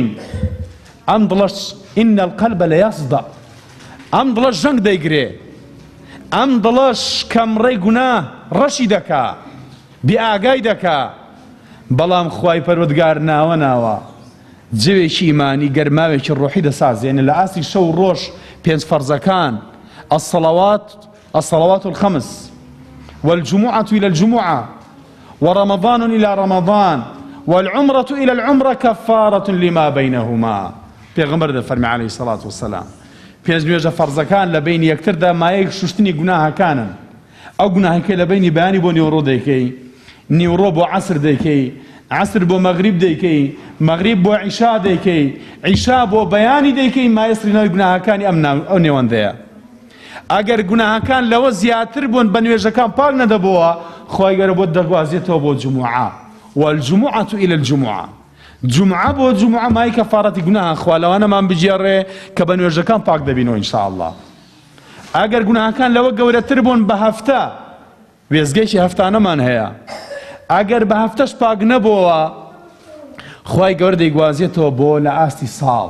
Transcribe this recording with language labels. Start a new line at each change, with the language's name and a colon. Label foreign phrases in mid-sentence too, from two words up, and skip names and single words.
Central Kurdish: ئەم دڵەش
Arabic: ئین القەلبە لەیەصدە،
Central Kurdish: ئەم دڵەش ژەنگ دەیگرێ، ئەم دڵەش کەمڕێی گوناه ڕەشی دەکا، بێئاگای دەکا. بەڵام خوای پەروەردگار ناوە جوێکی ئیمانی گەرماوێکی ڕۆحی دەسازێنێ لە ئاستی شەو ڕۆژ پێنج فەرزەکان،
Arabic: الصلوات الخمس والجمعة إلى الجمعة ورمضان إلى رمضان والعمرة إلى العمرة كفارة لما بينهما.
Central Kurdish: پێغەمبەر دەفەرمێ
Arabic: عليه الصلاة والسلام
Central Kurdish: پێنج نوێژە فەرزەکان لە بینی یەکتردا مایەی شوشتنی گوناهەکانن. ئەو گوناهەکەی لە بینی بەیانی بۆ نیوەڕۆ دەیکەی، نیوەڕۆ بۆ عەسر دەیکەی، عەسر بۆ مەغریب دەیکەی، مەغریب بۆ عیشا دەیکەی، عیشا بۆ بەیانی دەیکەی، مایەسرینەوەی گوناهەکانی ئەو نێوەندەیە. ئەگەر گوناهەکان لەوە زیاتر بوون بە نوێژەکان پاک نەدەبووە، خۆی گەورە بۆ دەگوازێتەوە بۆ جمعە،
Arabic: والجمعة إلى الجمعة.
Central Kurdish: جمعە بۆ جمعە مای کەفارەتی گوناهان خوا لەوانەمان بجێڕێ کە بە نوێژەکان پاک دەبینەوە ئینشاءالله. ئەگەر گوناهەکان لەوە گەورەتر بوون بە هەفتە، وێزگەیشی هەفتانەمان هەیە، ئەگەر بە هەفتەش پاک نەبووە، خوای گەورە دەیگوازێتەوە بۆ لە ئاستی ساڵ.